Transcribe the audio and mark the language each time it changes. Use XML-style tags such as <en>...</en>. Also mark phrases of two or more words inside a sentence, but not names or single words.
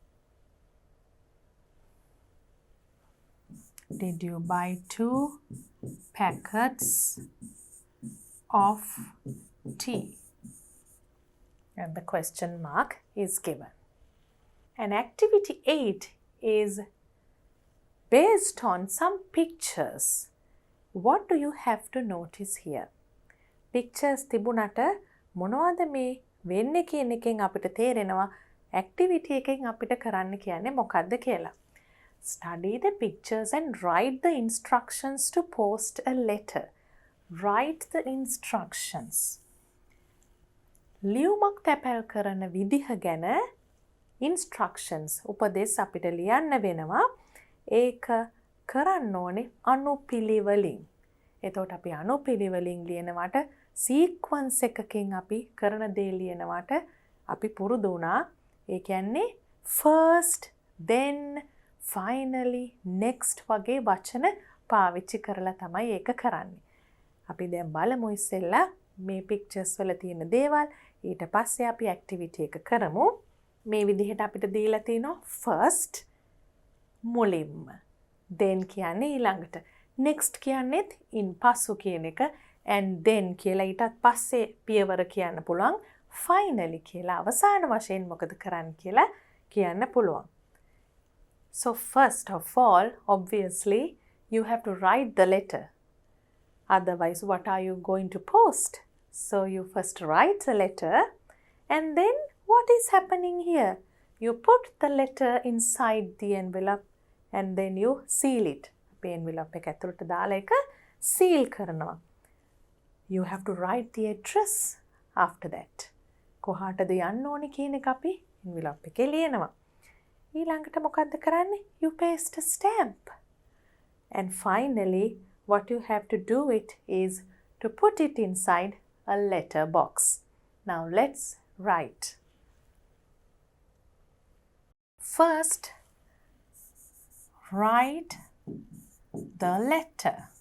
<en>Did you buy 2 packets of tea? And the question mark is given. And activity 8 is based on some pictures. What do you have to notice here?</en> <si>Pictures තිබුණට මොනවද මේ වෙන්නේ කියන එකෙන් අපිට තේරෙනවා activity එකෙන් අපිට කරන්න කියන්නේ මොකක්ද කියලා.</si> <en>Study the pictures and write the instructions to post a letter. Write the instructions.</en> <si>ලියුමක් තැපැල් කරන විදිහ ගැන instructions උපදෙස් අපිට ලියන්න වෙනවා. ඒක කරන්න ඕනේ අනුපිළිවෙලින්. එතකොට අපි අනුපිළිවෙලින් ලියනවට සීක්වන්ස් එකකින් අපි කරන දේ ලියනවට අපි පුරුදු වුණා. ඒ කියන්නේ</si> <en>first, then, finally, next</en> <si>වගේ වචන පාවිච්චි කරලා තමයි ඒක කරන්නේ. අපි දැන් බලමු ඉස්සෙල්ලා මේ pictures වල තියෙන දේවල්. ඊට පස්සේ අපි activity එක කරමු. මේ විදිහට අපිට දීලා තියෙනවා first මුලින්ම. then කියන්නේ ඊළඟට. next කියන්නේත් in පසු කියන එක.</si> <en>and then</en> <si>කියලා ඊටත් පස්සේ පියවර කියන්න පුළුවන්. finally කියලා අවසාන වශයෙන් මොකද කරන්න කියලා කියන්න පුළුවන්.</si> <en>So first of all, obviously, you have to write the letter. Otherwise, what are you going to post? So you first write the letter, and then what is happening here? You put the letter inside the envelope, and then you seal it.</en> <si>අපේ envelope එක ඇතුළට දාලා එක seal කරනවා.</si> <en>You have to write the address after that.</en> <si>කොහාටද යන්න ඕනේ කියන එක අපි envelope එකේ ලියනවා. ඊළඟට මොකද්ද කරන්නේ?</si> <en>You paste a stamp. And finally, what you have to do it is to put it inside a letter box. Now let's write. First, write the letter.</en>